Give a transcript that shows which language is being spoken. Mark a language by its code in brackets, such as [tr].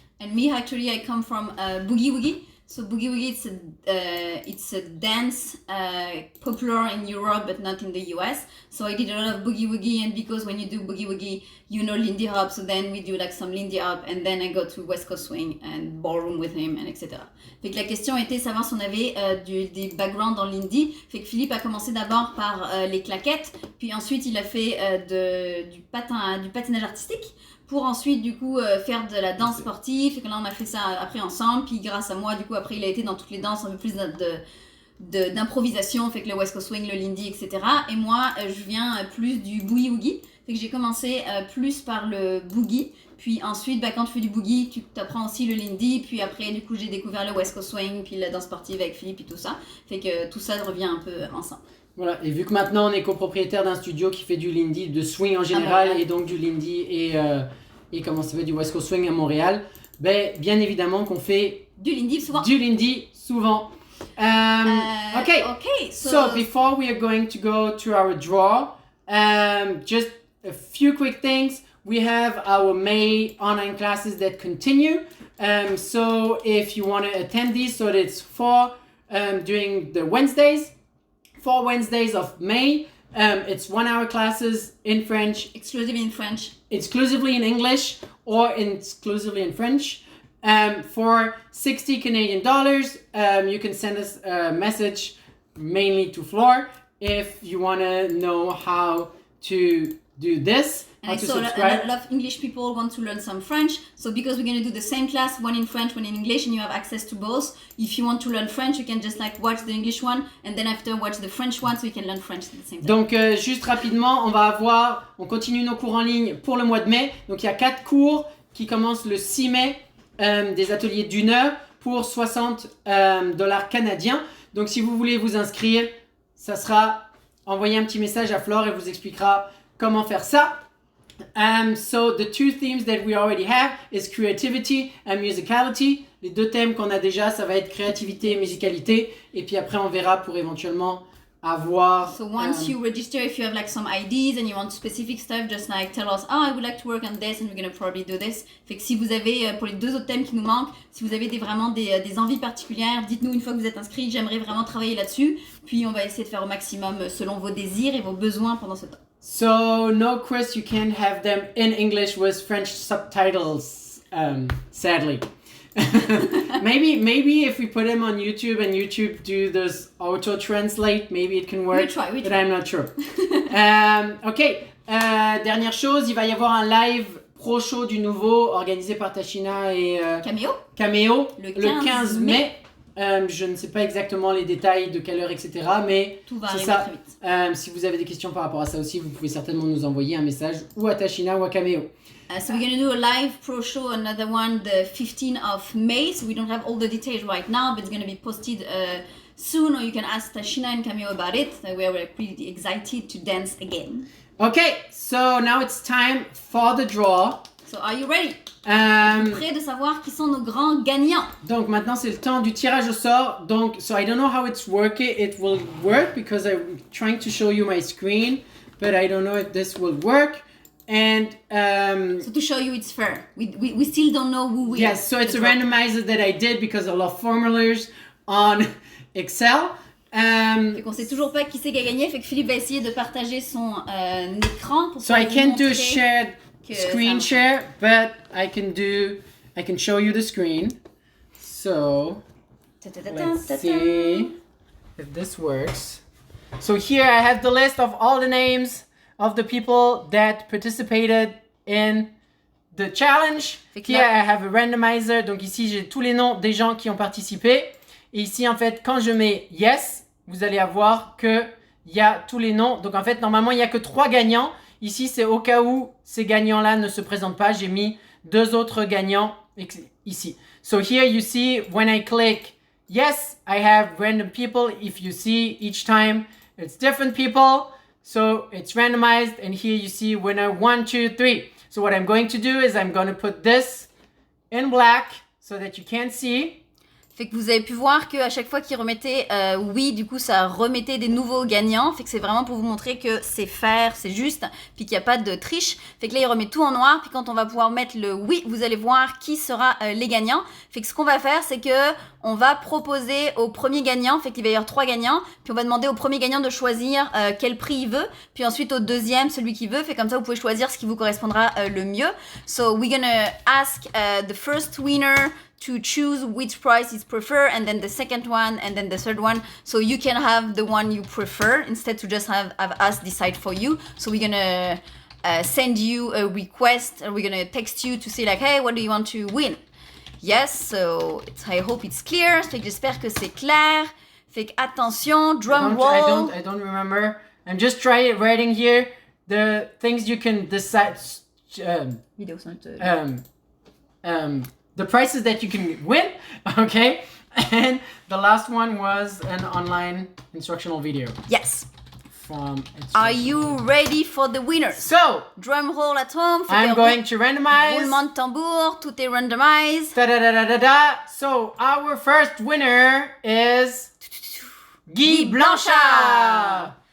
[en] And me, actually, I come from Boogie Woogie. So Boogie Woogie, it's a dance popular in Europe, but not in the US. So I did a lot of Boogie Woogie, and because when you do Boogie Woogie, you know Lindy Hop, so then we do like some Lindy Hop, and then I go to West Coast Swing and ballroom with him, and etc. [fr] Fait que la question était savoir si on avait des backgrounds dans Lindy. Fait que Philippe a commencé d'abord par les claquettes, puis ensuite il a fait du patinage artistique, pour ensuite du coup faire de la danse sportive. Fait que là on a fait ça après ensemble, puis grâce à moi du coup après il a été dans toutes les danses un peu plus d'improvisation, fait que le West Coast Swing, le Lindy, etc. Et moi je viens plus du Boogie Woogie, fait que j'ai commencé plus par le Boogie, puis ensuite quand tu fais du Boogie tu apprends aussi le Lindy, puis après du coup j'ai découvert le West Coast Swing, puis la danse sportive avec Philippe et tout ça, fait que tout ça revient un peu ensemble. Voilà, et vu que maintenant on est copropriétaire d'un studio qui fait du Lindy, de swing en général, et donc du Lindy et comment ça s'appelle, du West Coast Swing à Montréal, ben, bien évidemment qu'on fait du Lindy souvent. [en] Okay, so before we are going to go to our draw, just a few quick things. We have our May online classes that continue. So if you want to attend these, so it's during the Wednesdays, 4 Wednesdays of May. It's 1 hour classes in French. Exclusively in French. Exclusively in English or exclusively in French. For $60 Canadian, you can send us a message mainly to Flore if you want to know how to do this. And I saw a lot of English people want to learn some French. So because we're going to do the same class, one in French, one in English, and you have access to both. If you want to learn French, you can just like watch the English one and then after watch the French one, so you can learn French at the same time. [fr] Donc juste rapidement, on continue nos cours en ligne pour le mois de mai. Donc il y a 4 cours qui commencent le 6 mai, des ateliers d'1 heure pour $60 canadiens. Donc si vous voulez vous inscrire, ça sera envoyer un petit message à Flore, elle vous expliquera comment faire ça. [en] So the two themes that we already have is creativity and musicality. [fr] Les deux thèmes qu'on a déjà, ça va être créativité et musicalité. Et puis après, on verra pour éventuellement avoir... [en] So once you register, if you have like some ideas and you want specific stuff, just like tell us, oh, I would like to work on this and we're gonna probably do this. [fr] Fait que si vous avez, pour les deux autres thèmes qui nous manquent, si vous avez vraiment des envies particulières, dites-nous une fois que vous êtes inscrit, j'aimerais vraiment travailler là-dessus. Puis on va essayer de faire au maximum selon vos désirs et vos besoins pendant ce temps. [en] So no, Chris, you can't have them in English with French subtitles, sadly. maybe if we put them on YouTube and YouTube do this auto translate, maybe it can work. We try. But I'm not sure. Ok. [fr] Dernière chose, il va y avoir un live pro show du nouveau organisé par Tashina et Cameo le 15 mai. Je ne sais pas exactement les détails de quelle heure, etc. Mais tout va arriver très vite. Si vous avez des questions par rapport à ça aussi, vous pouvez certainement nous envoyer un message ou à Tashina ou à Cameo. [en] So we're going to do a live pro show, another one the 15th of May. So we don't have all the details right now, but it's going to be posted soon, or you can ask Tashina and Cameo about it. We are pretty excited to dance again. Okay, so now it's time for the draw. So are you ready? [fr] Prêt de savoir qui sont nos grands gagnants. Donc maintenant c'est le temps du tirage au sort. [en] Donc so I don't know how it's working. It will work because I'm trying to show you my screen, but I don't know if this will work. And so to show you it's fair. We still don't know who wins. Yes, so it's a randomizer that I did because I love formulas on Excel. [fr] Fait qu'on sait toujours pas qui c'est qui a gagné. Fait que Philippe va essayer de partager son écran pour [en] so I can't do shared screen share, but I can show you the screen. So let's see if this works. So here I have the list of all the names of the people that participated in the challenge. Here I have a randomizer. [fr] Donc ici j'ai tous les noms des gens qui ont participé. Et ici en fait quand je mets yes, vous allez avoir que il y a tous les noms. Donc en fait normalement il y a que 3 gagnants. Ici c'est au cas où ces gagnants-là ne se présentent pas. J'ai mis 2 autres gagnants ici. [en] So here you see when I click yes, I have random people. If you see each time it's different people. So it's randomized, and here you see winner 1, 2, 3. So what I'm going to do is I'm going to put this in black so that you can't see. [fr] Fait que vous avez pu voir qu'à chaque fois qu'il remettait oui, du coup ça remettait des nouveaux gagnants. Fait que c'est vraiment pour vous montrer que c'est fair, c'est juste, puis qu'il n'y a pas de triche. Fait que là il remet tout en noir, puis quand on va pouvoir mettre le oui, vous allez voir qui sera les gagnants. Fait que ce qu'on va faire, c'est que on va proposer au premier gagnant, fait qu'il va y avoir 3 gagnants, puis on va demander au premier gagnant de choisir quel prix il veut, puis ensuite au deuxième celui qu'il veut. Fait comme ça vous pouvez choisir ce qui vous correspondra le mieux. [en] So we're gonna ask the first winner to choose which price is prefer, and then the second one, and then the third one. So you can have the one you prefer instead to just have us decide for you. So we're gonna send you a request, or we're gonna text you to say like, hey, what do you want to win? Yes, so I hope it's clear. [fr] Fait que j'espère que c'est clair. Fait que attention, [en] drum roll. I don't remember. I'm just writing here the things you can decide. The prices that you can win, okay? And the last one was an online instructional video. Yes. Are you ready for the winners? So, drum roll at home. I'm going to randomize. [fr] Roulement de tambour, tout est randomized. [en] So, our first winner is Guy Blanchard.